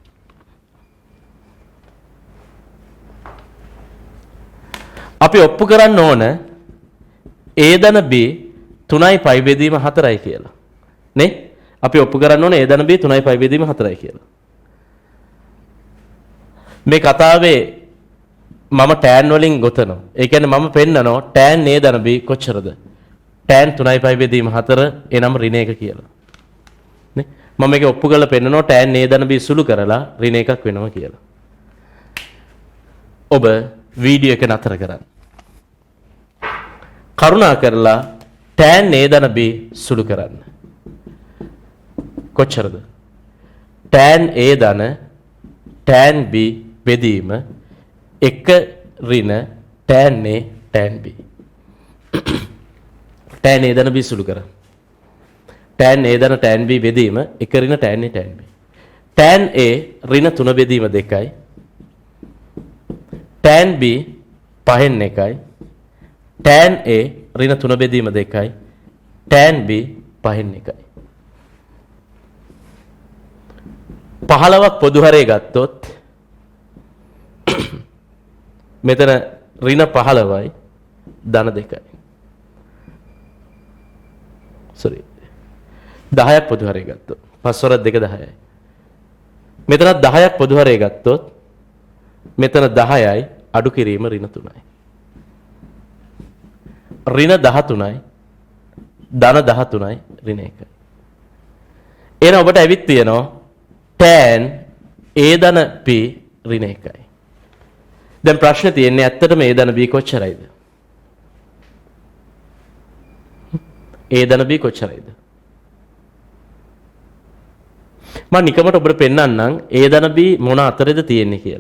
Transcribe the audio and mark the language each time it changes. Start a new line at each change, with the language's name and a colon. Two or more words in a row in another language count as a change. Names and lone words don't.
Sinhala: අපි ඔප්පු කරන්න ඕන a ධන b 3යි පයි බෙදීම 4යි කියලා. නේ? අපි ඔප්පු කරන්න ඕන a ධන b 3යි පයි බෙදීම 4යි කියලා. මේ කතාවේ මම tan වලින් ගොතනවා. ඒ කියන්නේ මම පෙන්නනවා
English: tan a
Sinhala: ධන b කොච්චරද? tan 3යි පයි බෙදීම 4 එනම් ඍණ 1 කියලා. නේ? මම මේක ඔප්පු කරලා පෙන්නනවා
English: tan a
Sinhala: ධන b සුළු කරලා ඍණ 1ක් වෙනවා කියලා. ඔබ වීඩියෝ එක නතර කරන්න. කරුණා කරලා
English: tan a
Sinhala: ධන b සුළු කරන්න. කොච්චරද?
English: tan a
Sinhala: ධන
English: tan b
Sinhala: බෙදීම 1 ඍණ
English: tan a tan b. tan a
Sinhala: ධන b සුළු කරන්න.
English: tan a
Sinhala: ධන
English: tan b
Sinhala: බෙදීම 1 ඍණ
English: tan a tan b. tan a
Sinhala: ඍණ 3 බෙදීම 2යි.
English: tan b
Sinhala: පහෙන් 1යි.
English: tan a
Sinhala: ඍණ 3 බෙදීම 2යි.
English: tan b
Sinhala: පහෙන් 1යි. 15ක් පොදු හරේ ගත්තොත් මෙතන ඍණ 15යි ධන 2යි. sorry 10ක් පොදු හරේ ගත්තොත් 5 වරක් 2 10යි. මෙතනත් 10ක් පොදු හරේ ගත්තොත් මෙතන 10යි අඩු කිරීම ඍණ 3යි. ඍණ 13යි ධන 13යි ඍණ 1යි. එහෙනම් ඔබට ඇවිත් තියෙනවා
English: tan a
Sinhala: ධන p ඍණ 1යි. දැන් ප්‍රශ්නේ තියෙන්නේ ඇත්තටම a ධන b කොච්චරයිද? a ධන b කොච්චරයිද? මම නිකමට ඔබට පෙන්නන්නම් a ධන b මොන අතරේද තියෙන්නේ කියලා.